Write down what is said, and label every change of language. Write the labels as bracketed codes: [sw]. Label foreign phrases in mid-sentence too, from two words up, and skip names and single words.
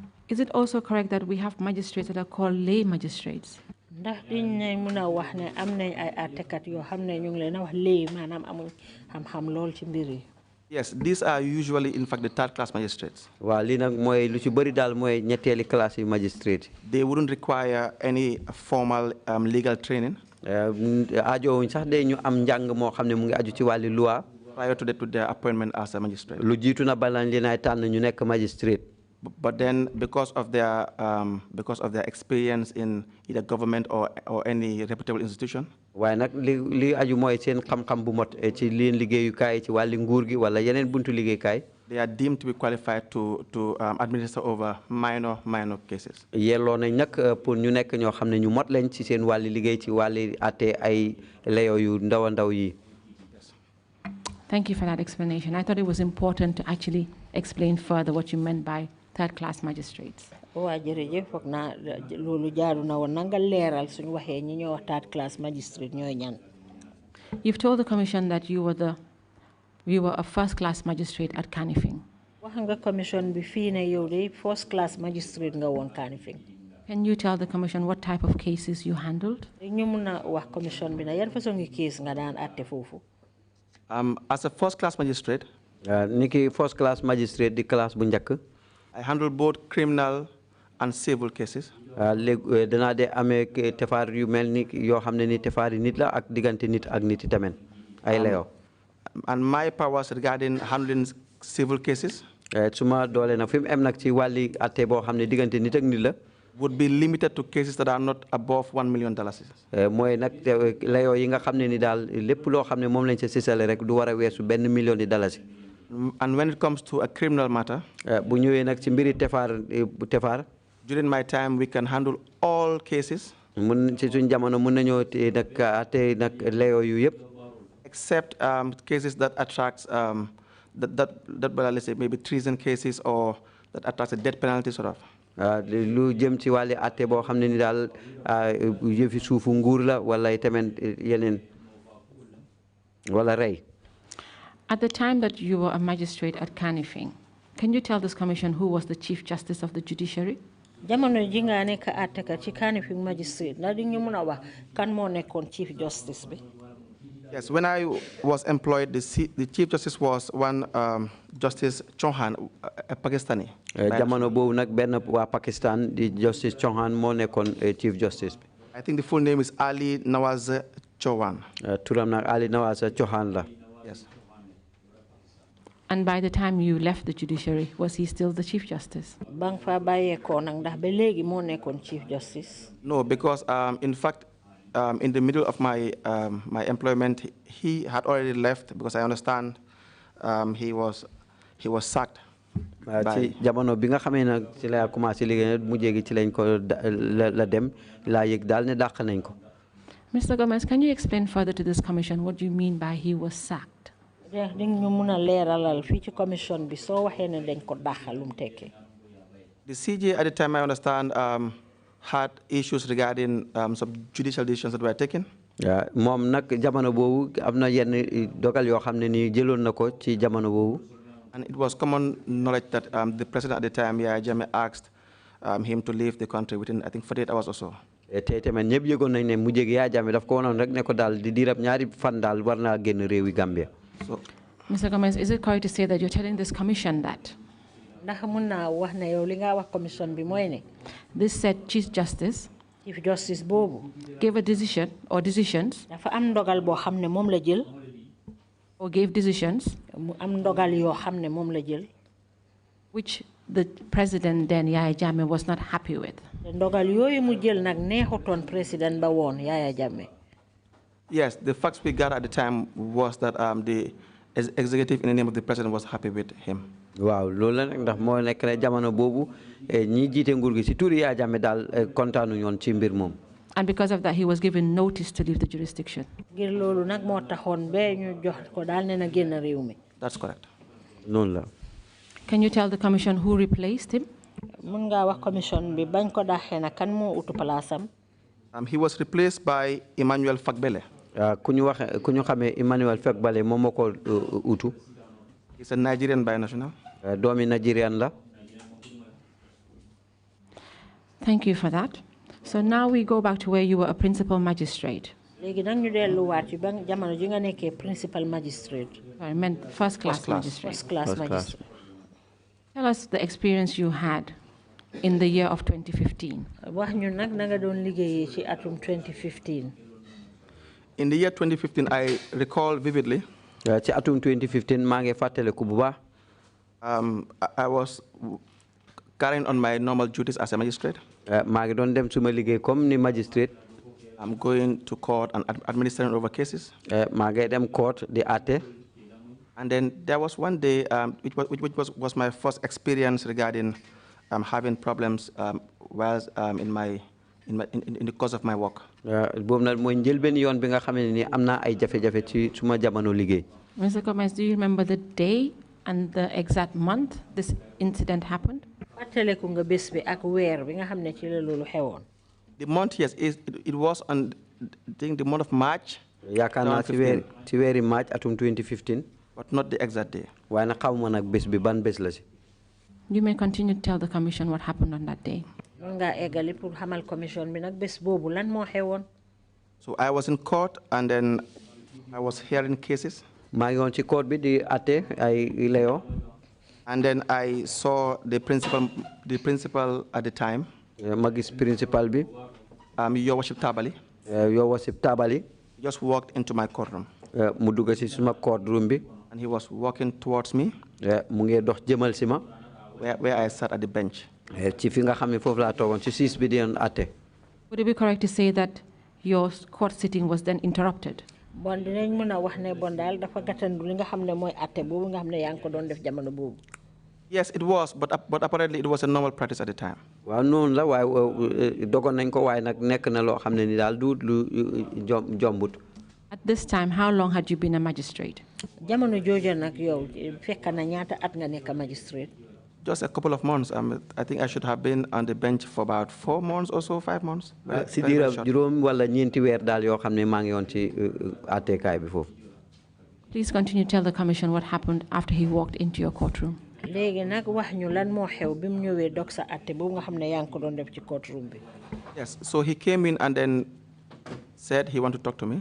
[en] Is it also correct that we have magistrates that are called lay magistrates? [wo] ndax diñ ne mëna wax ne am nañ ay attekat yoo xam ne ñu ngi leen a wax lay maanaam amuñ xam-xam lool ci mbir yi. [en] Yes, these are usually, in fact, the third class magistrates. [wo] waaw lii nag mooy lu ci bëri daal mooy ñetteeli classe yu magistrate. [en] They wouldn't require any formal legal training. [wo] aajowuñ sax de ñu am njàng moo xam ne mu ngi aju ci wàlli loi. [en] Prior to their appointment as a magistrate. [wo] lu jiitu na balan leen ay tànn ñu nekk magistrate. [en] But then, because of their experience in either government or any reputable institution, [wo] waaye nag li aju mooy seen xam-xam bu mot ci leen liggéeyukaay ci wàlli nguur gi wala yeneen buntu liggéeykaay. [en] they are deemed to be qualified to administer over minor cases. [wo] yelloo nañ nag pour ñu nekk ñoo xam ne ñu mot lañ ci seen wàlli liggéey ci wàlli àtte ay layoo yu ndaw a ndaw yi. [en] Thank you for that explanation. I thought it was important to actually explain further what you meant by third-class magistrates. [wo] waa jërëjëf foog naa loolu jaaru na woon na nga leeral suñu waxee ñi ñoo wax [en] third-class magistrate [wo] ñooy ñan. [en] You've told the commission that you were a first-class magistrate at Kanifing. [wo] wax nga commission bi fii ne yow de [en] first-class magistrate [wo] nga woon Kanifing. [en] Can you tell the commission what type of cases you handled? [wo] ñu mun a wax commission bi na yan façon ngi case nga daan àtte foofu. [en] As a first-class magistrate, [wo] niki [en] first-class magistrate [wo] di classe bu njëkk. [en] I handle both criminal and civil cases. [wo] danaa de amee tefaar yu mel ni yoo xam ne ni tefaar yi nit la ak diggante nit ak nit tamit ay layoo. [en] And my powers regarding handling civil cases [wo] suma doole nag fi mu em nag ci wàlli atte boo xam ne diggante nit ak nit la. [en] would be limited to cases that are not above $1 million. [wo] mooy nag layoo yi nga xam ne ni daal lépp loo xam ne moom lañ sa sisale rek du war a weesu $1 million. [en] And when it comes to a criminal matter, [wo] bu ñëwee nag ci mbiri tefaar. [en] during my time we can handle all cases. [wo] mun ci suñ jamono mun nañoo nag atte nag layoo yu yëpp. [en] Except cases that attracts let's say maybe treason cases or that attracts a death penalty sort of. [wo] lu jëm ci wàlli atte boo xam ne ni daal yëfi suufu nguur la wala tamit yeneen wala rey. [en] At the time that you were a magistrate at Kanifing, can you tell this commission who was the Chief Justice of the Judiciary? [wo] jamono ji nga nekk àttekat ci Kanifing magistrate ndax di ñu mun a wax kan moo nekkoon Chief Justice bi. [en] Yes, when I was employed, the Chief Justice was one Justice Chauhan, a Pakistani. [wo] jamono boobu nag benn waa Pakistan di Justice Chauhan moo nekkoon Chief Justice bi. [en] I think the full name is Ali Nawaz Chauhan. [wo] turam nag Ali Nawaz Chauhan la. [en] Yes. And by the time you left the judiciary, was he still the Chief Justice? [wo] Bang fa bàyyeekoo nag ndax ba léegi moo nekkoon Chief Justice. [en] No, because in fact, in the middle of my employment, he had already left because I understand he was sacked. [wo] ci jamono bi nga xamee nag ci la commencé liggéey mu jéegi ci lañ ko la dem laa yëg daal ne dàq nañ ko. [en] Mr. Gomez, can you explain further to this commission what you mean by he was sacked? [wo] di ñu mun a leeralal fii ci commission bi soo waxee ne dañ ko dàq lu mu tekkee. [en] The CJ at the time, I understand, had issues regarding some judicial decisions that were taken. [wo] moom nag jamono boobu am na yenn dogal yoo xam ne ni jëloon na ko ci jamono boobu. [en] And it was common knowledge that the president at the time, Yaya Jammeh, asked him to leave the country within, I think, 48 hours or so. [wo] te tamit ñëpp yëgoon nañ ne mu jege Yaya Jammeh daf ko wonoon rek ne ko daal di diirab ñaari fan daal war naa génn réewi Gambia. [en] So, Mr. Gomez, is it correct to say that you're telling this commission that [wo] ndax mun naa wax ne yow li nga wax commission bi mooy ne. [en] this said Chief Justice [wo] Chief Justice boobu. [en] gave a decision or decisions [wo] dafa am ndogal boo xam ne moom la jël. [en] or gave decisions [wo] mu am ndogal yoo xam ne moom la jël. [en] which the president then, Yaya Jammeh, was not happy with? [wo] ndogal yooyu mu jël nag neexutoon président ba woon Yaya Jammeh. [en] Yes, the facts we got at the time was that the executive in the name of the president was happy with him. [wo] waaw loolu la nag ndax moo nekk ne jamono boobu ñi jiite nguur gi si turi Yaya Jammeh daal kontaanu ñoon ci mbir moom. [en] And because of that, he was given notice to leave the jurisdiction. [wo] ngir loolu nag moo taxoon ba ñu jox ko daal ne na génn réew mi. [en] That's correct. [wo] noonu la. [en] Can you tell the commission who replaced him? [wo] mun ngaa wax commission bi bañ ko daxee na kan moo utu palaasam. [en] He was replaced by Emmanuel Fagbele. [wo] ku ñu xamee Emmanuel Fagbele moom moo ko utu. [en] He's a Nigerian binational. [wo] doomi Nigerian la. [en] Thank you for that. So now we go back to where you were a principal magistrate. Principal magistrate. I meant first class magistrate. First class magistrate. Tell us the experience you had in the year of 2015. In the year 2015, I recall vividly. [wo] ci atum 2015 maa ngi fàttaliku bu baax. [en] I was carrying on my normal duties as a magistrate. [wo] maa ngi doon dem suma liggéey comme ni magistrate. [en] I'm going to court and administering over cases. [wo] maa ngi dem court di àtte. [en] And then there was one day, which was my first experience regarding having problems while in the course of my work. [wo] boobu nag mooy njëlbeen yoon bi nga xam ne ni am naa ay jafe-jafe ci suma jamono liggéey. [en] Mr. Gomez, do you remember the day and the exact month this incident happened? The month, yes, it was on the month of March. [wo] yaakaar naa ci weeri March atum 2015. [en] But not the exact day. [wo] waaye nag xamuma nag bés bi ban bés la si. [en] You may continue to tell the commission what happened on that day. So I was in court and then I was hearing cases. [wo] maa ngi woon ci court bi di àtte ay leo. [en] And then I saw the principal at the time. [wo] ma gis principal bi. [en] Your Worship Tabali. Your Worship Tabali. Just walked into my courtroom. [wo] mu dugg si suma courtroom bi. [en] And he was walking towards me. [wo] mu ngi dox jëmal si ma. [en] Where I sat at the bench. [wo] ci fi nga xam ne foofu laa toogoon ci siis bi di doon àtte. [en] Would it be correct to say that your court sitting was then interrupted? Yes, it was, but apparently it was a normal practice at the time. [wo] waaw noonu la waaye dogoon nañ ko waaye nag nekk na loo xam ne ni daal du lu jombut. [en] At this time, how long had you been a magistrate? Just a couple of months. I think I should have been on the bench for about 4 months or so, 5 months. [wo] si diira juróom wala ñeenti weer daal yoo xam ne maa ngi woon ci àttekaay bi foofu. [en] Please continue to tell the commission what happened after he walked into your courtroom. Yes, so he came in and then said he wanted to talk to me.